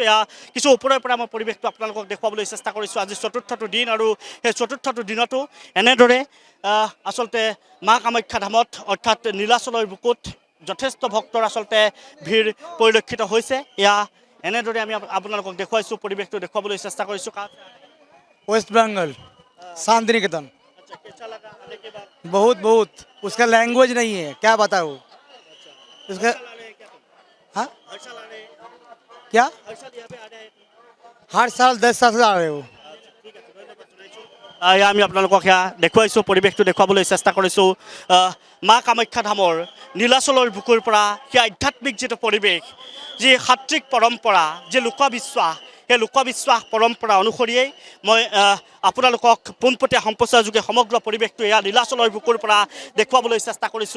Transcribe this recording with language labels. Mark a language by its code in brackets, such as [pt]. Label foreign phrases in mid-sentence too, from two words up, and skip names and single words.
[as] এয়া কিছু ওপৰৰ পৰা মই পৰিৱেশটো আপোনালোকক দেখুৱাবলৈ চেষ্টা কৰিছোঁ। আজি চতুৰ্থটো দিন আৰু সেই চতুৰ্থটো দিনতো এনেদৰে আচলতে মা কামাখ্যা ধামত অৰ্থাৎ নীলাচলৰ বুকুত যথেষ্ট ভক্তৰ আচলতে ভিৰ পৰিলক্ষিত হৈছে। এয়া এনেদৰে আমি আপোনালোকক দেখুৱাইছোঁ পৰিৱেশটো দেখুৱাবলৈ চেষ্টা কৰিছোঁ। [hi] वेस्ट बंगाल शांतिनिकेतन बहुत बहुत उसका लैंग्वेज नहीं है क्या बताओ उसका हाँ क्या हर साल 10 साल से आ रहे हो [as] আমি আপোনালোকক সেয়া দেখুৱাইছোঁ পৰিৱেশটো দেখুৱাবলৈ চেষ্টা কৰিছোঁ। মা কামাখ্যা ধামৰ নীলাচলৰ বুকুৰ পৰা সেই আধ্যাত্মিক যিটো পৰিৱেশ যি সাত্বিক পৰম্পৰা যি লোকবিশ্বাস সেই লোকবিশ্বাস পৰম্পৰা অনুসৰিয়েই মই আপোনালোকক পোনপটীয়া সম্প্ৰচাৰ যোগে সমগ্ৰ পৰিৱেশটো এয়া নীলাচলৰ বুকুৰ পৰা দেখুৱাবলৈ চেষ্টা কৰিছোঁ।